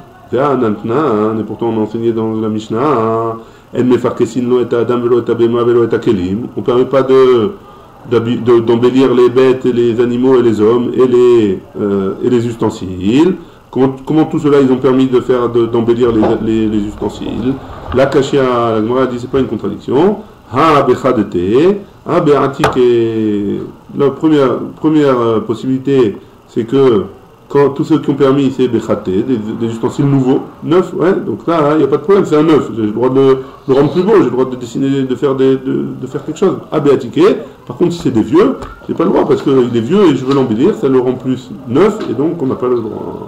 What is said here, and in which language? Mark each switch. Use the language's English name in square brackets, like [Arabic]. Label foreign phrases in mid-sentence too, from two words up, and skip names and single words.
[French] Et pourtant on a enseigné dans la Mishnah, on ne permet pas d'embellir les bêtes et les animaux et les hommes et les ustensiles. Comment tout cela ils ont permis de faire d'embellir les ustensiles? La Kashia, la Gemara dit c'est pas une contradiction. [Aramaic] הא בחדתי, הא בעתיקי. [French] La première possibilité, c'est que quand tous ceux qui ont permis, c'est bechate, des ustensiles nouveaux, neufs, ouais. Donc là, il n'y a pas de problème, c'est un neuf. J'ai le droit de le rendre plus beau, j'ai le droit de dessiner, de faire quelque chose. [Aramaic] הא בעתיקי. [French] Par contre, si c'est des vieux, j'ai pas le droit parce qu'il est vieux et je veux l'embellir, ça le rend plus neuf et donc on n'a pas le droit.